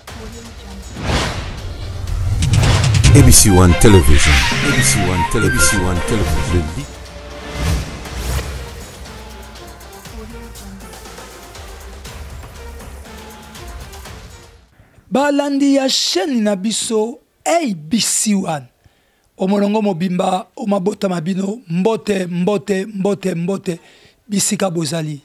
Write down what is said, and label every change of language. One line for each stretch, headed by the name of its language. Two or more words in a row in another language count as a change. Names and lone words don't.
Lingala: ABC One Television. ABC One Television. ABC One Television. Balandi ya chaîne na biso ABC One. Omolongo mobimba omabota mabino mbote mbote mbote mbote bisika bozali.